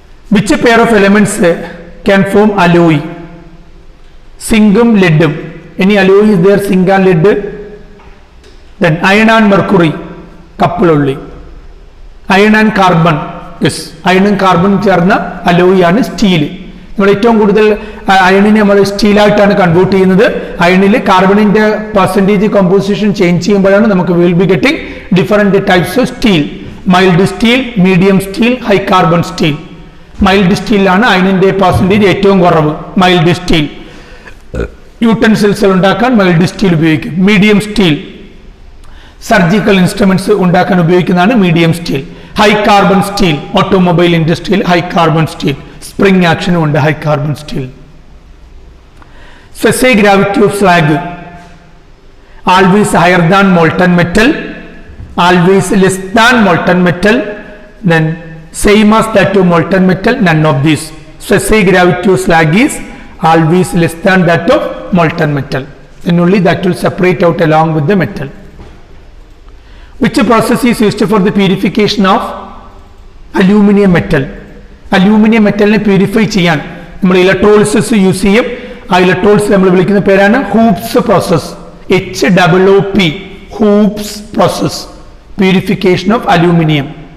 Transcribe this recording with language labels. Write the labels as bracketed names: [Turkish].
[English] Which pair of elements can form alloy? Zinc, lead. Any alloy is there? Zinc and lead. Then iron and mercury, couple only. Iron and carbon. Yes, iron and carbon [Malayalam] ചേർന്ന [English] alloy ആണ് steel. [Malayalam] നമ്മൾ ഏറ്റവും കൂടുതൽ അയണിനെ നമ്മൾ സ്റ്റീലായിട്ടാണ് convert ചെയ്യുന്നത്. അയണിൽ കാർബണിന്റെ percentage composition change ചെയ്യുമ്പോഴാണ് നമുക്ക് [English] Will be getting different types of steel. [Malayalam] Mild steel, medium steel, high carbon steel. Mild സ്റ്റീലാണ് അയണിന്റെ percentage ഏറ്റവും കുറവ്. മൈൽഡ് സ്റ്റീൽ യൂട്ടൻസിൽസ് ഉണ്ടാക്കാൻ മൈൽഡ് സ്റ്റീൽ ഉപയോഗിക്കും. മീഡിയം സ്റ്റീൽ സർജിക്കൽ ഇൻസ്ട്രുമെന്റ്സ് ഉണ്ടാക്കാൻ ഉപയോഗിക്കുന്നതാണ് medium steel. High carbon steel automobile ഇൻഡസ്ട്രിയിൽ high carbon steel. Spring ആക്ഷനും ഉണ്ട് high carbon steel. [English] Specific gravity of slag: always higher than molten metal, always less than molten metal, then same as that of molten metal. None of these. Specific gravity of slag is always less than that of molten metal, and only that will separate out along with the metal. Which process is used for the purification of aluminum metal? [Malayalam] Aluminum metal ne purify ചെയ്യാൻ നമ്മൾ electrolysis use ചെയ്യും. ആ electrolysis നമ്മൾ വിളിക്കുന്ന പേരാണ് hoops process. HOOP, hoops process, purification of aluminium.